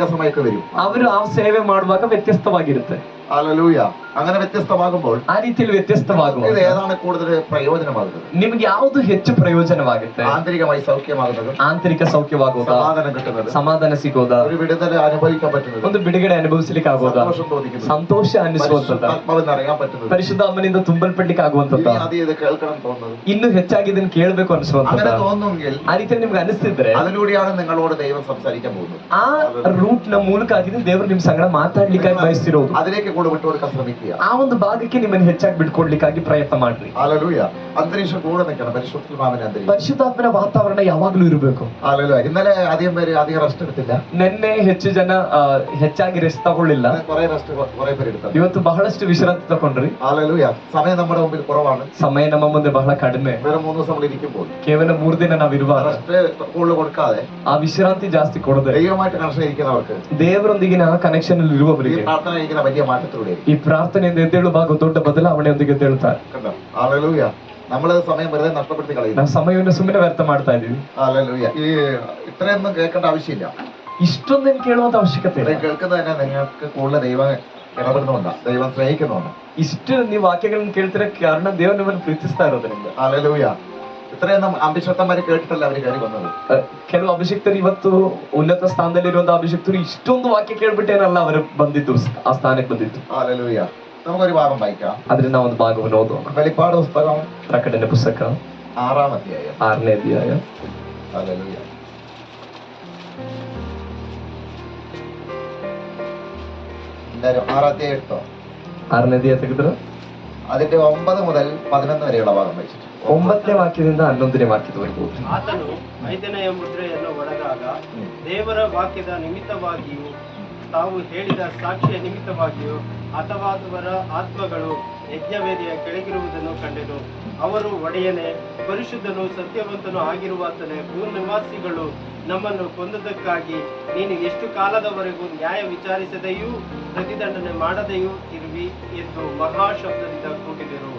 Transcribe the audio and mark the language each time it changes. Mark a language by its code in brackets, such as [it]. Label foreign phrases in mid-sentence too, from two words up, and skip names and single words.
[ml] സേവയിലേക്ക് വരും. [kn] ಅವರು ಆ ಸೇವೆ ಮಾಡುವಾಗ ವ್ಯತ್ಯಸ್ತವಾಗಿರುತ್ತೆ. [ml] ഹല്ലേലൂയ. അങ്ങനെ വ്യത്യസ്തമാകുമ്പോൾ [kn] ಆ ರೀತಿಯಲ್ಲಿ ವ್ಯತ್ಯಸ್ತವಾಗುವ [ml] ഇത് ഏതാണ് കൂടുതൽ പ്രയോജനമാകുന്നത്? [kn] ನಿಮ್ಗೆ ಯಾವುದು ಹೆಚ್ಚು ಪ್ರಯೋಜನವಾಗುತ್ತೆ? [ml] ആന്തരികമായി സൗഖ്യമാകുന്നത്, [kn] ಆಂತರಿಕ ಸೌಖ್ಯವಾಗೋದಾ, [ml] സമാധാനം കിട്ടുന്നത്, [kn] ಸಮಾಧಾನ ಸಿಗೋದಾ, [ml] ഒരു വിടുതല അനുഭവിക്കാൻ പറ്റുന്നത്, [kn] ಒಂದು ಬಿಡುಗಡೆ ಅನುಭವಿಸಲಿಕ್ಕೆ ಆಗೋದಾ, [ml] സന്തോഷം തോന്നിക്കുന്നത്, [kn] ಸಂತೋಷ ಅನ್ನಿಸುವಂತದ್ದ, [ml] ആത്മാവിൽ അറിയാൻ പറ്റുന്നത്, [kn] ಪರಿಶುದ್ಧಾತ್ಮನಿಂದ ತುಂಬಲ್ಪಡ್ಲಿಕ್ಕೆ ಆಗುವಂತದ್ದ, [ml] ഇത് കേൾക്കണം തോന്നുന്നത്, [kn] ಇನ್ನು ಹೆಚ್ಚಾಗಿ ಇದನ್ನು ಕೇಳಬೇಕು ಅನಿಸುವಂತದ್ದ. [ml] അങ്ങനെ തോന്നുമെങ്കിൽ [kn] ಆ ರೀತಿಯಲ್ಲಿ ನಿಮ್ಗೆ ಅನಿಸ್ತಿದ್ರೆ [ml] അതിലൂടെയാണ് നിങ്ങളോട് ദൈവം സംസാരിക്കാൻ പോകുന്നത്. [kn] ಆ ರೂಟ್ ನ ಮೂಲಕ ಆಗಿದೆ ದೇವರು ನಿಮ್ ಸಂಗಡ ಮಾತಾಡ್ಲಿಕ್ಕಾಗಿ ಬಯಸ್ತಿರೋದು. [ml] അതിലേക്ക് കൂടെ വിട്ടുകൊടുക്കാൻ ശ്രമിക്കുക. [kn] ಆ ಒಂದು ಭಾಗಕ್ಕೆ ನಿಮ್ಮನ್ನು ಹೆಚ್ಚಾಗಿ ಬಿಟ್ಕೊಡ್ಲಿಕ್ಕಾಗಿ ಪ್ರಯತ್ನ ಮಾಡ್ರಿ. [ml] ഹല്ലേലൂയ. അന്തരീക്ഷം കൂടെ നിൽക്കണം. പരിശുദ്ധാത്മാവിന്റെ അന്തരീക്ഷം, [kn] ಪರಿಶುದ್ಧಾತ್ಮನ ವಾತಾವರಣ ಯಾವಾಗ್ಲೂ ಇರಬೇಕು. [ml] ഹല്ലേലൂയ. ഇന്നലെ അധികം റെസ്റ്റ് എടുത്തില്ല. [kn] ನಿನ್ನೆ ಹೆಚ್ಚು ಜನ ಹೆಚ್ಚಾಗಿ ರೆಸ್ಟ್ ತಗೊಳ್ಳಿಲ್ಲ. [ml] കുറെ പേര് എടുത്തു. [kn] ಇವತ್ತು ಬಹಳಷ್ಟು ವಿಶ್ರಾಂತಿ ತಗೊಂಡ್ರಿ. [ml] ഹല്ലേലൂയ. സമയം നമ്മുടെ മുമ്പിൽ കുറവാണ്. [kn] ಸಮಯ ನಮ್ಮ ಮುಂದೆ ಬಹಳ ಕಡಿಮೆ. [ml] വെറും 3 ദിവസം നമ്മൾ ഇരിക്കുമ്പോൾ [kn] ಕೇವಲ 3 ದಿನ ನಾವಿರುವಾಗ [ml] റെസ്റ്റ് കൂടുതൽ കൊടുക്കാതെ [kn] ಆ ವಿಶ್ರಾಂತಿ ಜಾಸ್ತಿ ಕೊಡದೆ [ml] ദൈവമായിട്ട് കണക്ഷൻ ഇരിക്കുന്നവർക്ക്, [kn] ದೇವರೊಂದಿಗಿನ ಆ ಕನೆಕ್ಷನ್ ಅಲ್ಲಿ [ml] ഈ [kn] ಇರುವವರಿಗೆ [ml] പ്രാർത്ഥന ഇരിക്കുന്ന വലിയ മാറ്റത്തിലൂടെ [kn] ಈ ಪ್ರಾರ್ಥನೆಯಿಂದ ಎದ್ದೇಳುವಾಗ ದೊಡ್ಡ ಬದಲಾವಣೆಯೊಂದಿಗೆ ಎದ್ದೇಳ್ತಾರೆ. [ml] കണ്ടോ? ഹല്ലേലൂയ. നമ്മള് സമയം വെറുതെ നഷ്ടപ്പെടുത്തി കളയുന്നു. [kn] ನಾವು ಸಮಯವನ್ನು ಸುಮ್ಮನೆ ವ್ಯರ್ಥ ಮಾಡ್ತಾ ಇದೀವಿ. [ml] ഹല്ലേലൂയ. ഈ ഇത്രയൊന്നും കേൾക്കേണ്ട ആവശ്യമില്ല. [kn] ಇಷ್ಟೊಂದೇನು ಕೇಳುವಂತ ಅವಶ್ಯಕತೆ ಇಲ್ಲ. [ml] ഇത്രയും കേൾക്കുന്നത് തന്നെ നിങ്ങൾക്ക് കൂടുതൽ ദൈവം ഇടപെടുന്നുണ്ടാ, ദൈവം സ്നേഹിക്കുന്നുണ്ട്. [kn] ಇಷ್ಟು ನೀವು ವಾಕ್ಯಗಳನ್ನು ಕೇಳ್ತಿರೋ ಕಾರಣ ದೇವರು ನಿಮ್ಮನ್ನು ಪ್ರೀತಿಸ್ತಾ ಇರೋದ್ರಿಂದ. [ml] ഹല്ലേലൂയ. ഇത്രയൊന്നും അഭിഷക്തന്മാര് കേട്ടിട്ടല്ല അവര് കയറി വന്നത്. [kn] ಕೆಲವು ಅಭಿಷಕ್ತರು ಇವತ್ತು ಉನ್ನತ ಸ್ಥಾನದಲ್ಲಿರುವಂತಹ ಅಭಿಷಕ್ತರು ಇಷ್ಟೊಂದು ವಾಕ್ಯ ಕೇಳ್ಬಿಟ್ಟೇನಲ್ಲ ಅವರು ಬಂದಿದ್ದು, ಆ ಸ್ಥಾನಕ್ಕೆ ಬಂದಿದ್ದು. [ml] ഹല്ലേലൂയ. നമുക്കൊരു ഭാഗം വായിക്കാം. [kn] ಆದ್ರೆ ನಾವು ಒಂದು ಭಾಗವನ್ನು ಓದೋಣ. [ml] വെളിപ്പാട് പുസ്തകം [kn] ಪ್ರಕಟಣೆ ಪುಸ್ತಕ [ml] 6-ാം അധ്യായം. [kn] 6ನೇ ಅಧ್ಯಾಯ. [ml] ഹല്ലേലൂയ. എല്ലാരും 6-ാം അധ്യായം എടുത്തോ? [kn] 6ನೇ ಅಧ್ಯಾಯ ತೆಗೆದ್ರೆ [ml] അതിന്റെ 9 മുതൽ 11 വരെയുള്ള ഭാഗം വായിച്ചിട്ട് [kn] 9ನೇ ವಾಕ್ಯದಿಂದ 11ನೇ ವಾಕ್ಯದವರೆಗೂ. ಆತನು 5ನೆಯ ಮುದ್ರೆಯನ್ನು ಒಡೆದಾಗ ದೇವರ ವಾಕ್ಯದ ನಿಮಿತ್ತವಾಗಿಯೂ ತಾವು ಹೇಳಿದ ಸಾಕ್ಷಿಯ ನಿಮಿತ್ತವಾಗಿಯೂ ಹತವಾದವರ ಆತ್ಮಗಳು ಯಜ್ಞವೇದಿಯ ಕೆಳಗಿರುವುದನ್ನು ಕಂಡೆನು. ಅವರು ಒಡೆಯನೆ, ಪರಿಶುದ್ಧನು ಸತ್ಯವಂತನು ಆಗಿರುವಾತನೇ, ಭೂನಿವಾಸಿಗಳು ನಮ್ಮನ್ನು ಕೊಂದದ್ದಕ್ಕಾಗಿ ನೀನು ಎಷ್ಟು ಕಾಲದವರೆಗೂ ನ್ಯಾಯ ವಿಚಾರಿಸದೆಯೂ ಪ್ರತಿದಂಡನೆ ಮಾಡದೆಯೂ ಇರುವಿ ಎಂದು ಮಹಾಶಬ್ದದಿಂದ ಕೂಗಿದರು.